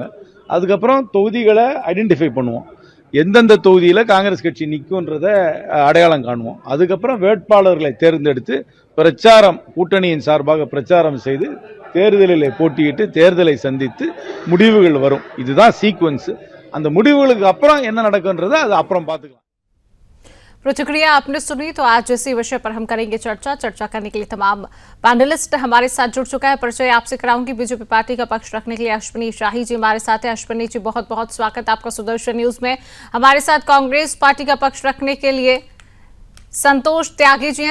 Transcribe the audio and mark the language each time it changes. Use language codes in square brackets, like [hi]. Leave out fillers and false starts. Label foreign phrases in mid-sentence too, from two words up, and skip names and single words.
[ta] அதுக்கப்புறம் தொகுதிகளை ஐடென்டிஃபை பண்ணுவோம், எந்தெந்த தொகுதியில் காங்கிரஸ் கட்சி நிற்கும்ன்றத அடையாளம் காணுவோம். அதுக்கப்புறம் வேட்பாளர்களை தேர்ந்தெடுத்து பிரச்சாரம், கூட்டணியின் சார்பாக பிரச்சாரம் செய்து தேர்தலில் போட்டியிட்டு தேர்தலை சந்தித்து முடிவுகள் வரும். இதுதான் சீக்வன்ஸ். அந்த முடிவுகளுக்கு அப்புறம் என்ன நடக்குன்றதை அது அப்புறம் பார்த்துக்கலாம். [hi] प्रतिक्रिया आपने सुनी, तो आज इसी विषय पर हम करेंगे चर्चा करने के लिए तमाम पैनलिस्ट हमारे साथ जुड़ चुका है। परिचय आपसे कराऊंगी बीजेपी पार्टी का पक्ष रखने के लिए अश्विनी शाही जी हमारे साथ है। अश्विनी जी, बहुत बहुत स्वागत आपका सुदर्शन न्यूज में। हमारे साथ कांग्रेस पार्टी का पक्ष रखने के लिए संतोष त्यागी जी हैं।